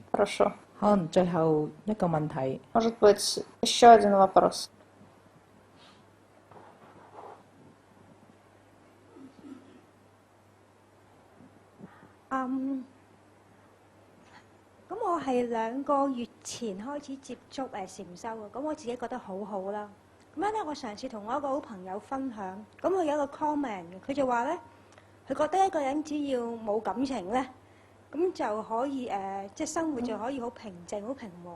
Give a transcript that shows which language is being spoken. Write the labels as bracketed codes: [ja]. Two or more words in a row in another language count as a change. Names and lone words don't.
[ru] Хорошо. [yue] 可能最後一個問題， [ru] Может быть, еще один вопрос. [yue] Um, 咁我係2個月前開始接觸禪修嘅，咁我自己覺得好好啦。咁樣咧，我上次同我一個好朋友分享，咁佢有一個 comment 嘅，佢就話咧，佢覺得一個人只要冇感情咧，咁就可以即係生活就可以好平靜、好平和。